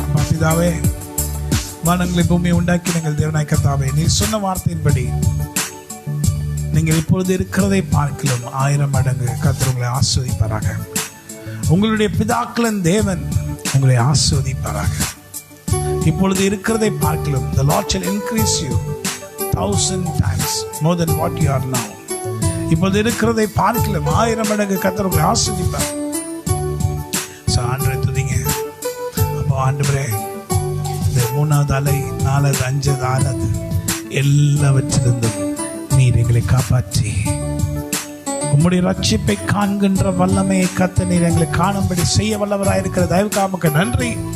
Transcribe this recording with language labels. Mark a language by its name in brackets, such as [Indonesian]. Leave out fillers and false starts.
[Tamil] பிதாவே, வானங்களை பூமியை உண்டாக்கி நீங்கள் தேவனாய் கர்த்தாவே, நீர் சொன்ன வார்த்தையின்படி நீங்கள் இப்பொழுது இருக்கிறதை பார்க்கலாம் 1000 மடங்கு கர்த்தர் உங்களை ஆசீர்வதிப்பாராக. உங்களுடைய பிதாக்களின் தேவன் உங்களை ஆசீர்வதிப்பாராக. இப்பொழுது இருக்கிறதை பார்க்கலாம். [English] The Lord shall increase you 1000 times more than what you are now. [Tamil] இப்பொழுது இருக்கிறதை பார்க்கலாம் 1000 மடங்கு கர்த்தர் உங்களை ஆசீர்வதிப்பார். ஆண்டவரே துதிங்க. அப்போ ஆண்டவரே, இந்த 3வது அலை 4வது 5வது 6வது எல்லாவற்றிலிருந்தும் நீர் எங்களை காப்பாற்றி உம்முடைய ரட்சிப்பை காண்கின்ற வல்லமையை கத்த நீர் எங்களை காணும்படி செய்ய வல்லவராயிருக்கிற தயவுக்காக நன்றி.